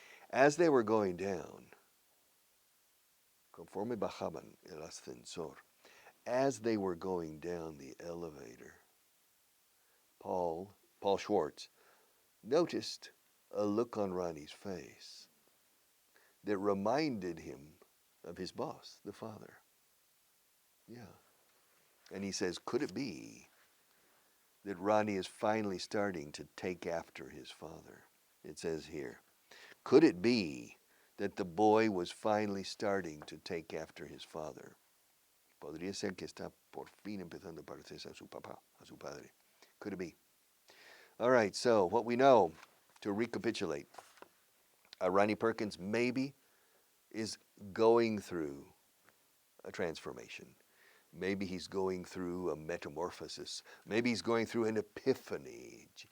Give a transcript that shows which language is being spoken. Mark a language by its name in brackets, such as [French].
[English] As they were going down, [Spanish] conforme bajaban el ascensor, [English] as they were going down the elevator, Paul Schwartz noticed a look on Ronnie's face that reminded him of his boss, the father. Yeah. And he says, could it be that Ronnie is finally starting to take after his father? It says here, could it be that the boy was finally starting to take after his father? [Spanish] Podría ser que está por fin empezando a parecerse a su papá, a su padre. [English] Could it be? All right, so what we know, to recapitulate, Ronnie Perkins maybe is going through a transformation. Maybe he's going through a metamorphosis. Maybe he's going through an epiphany.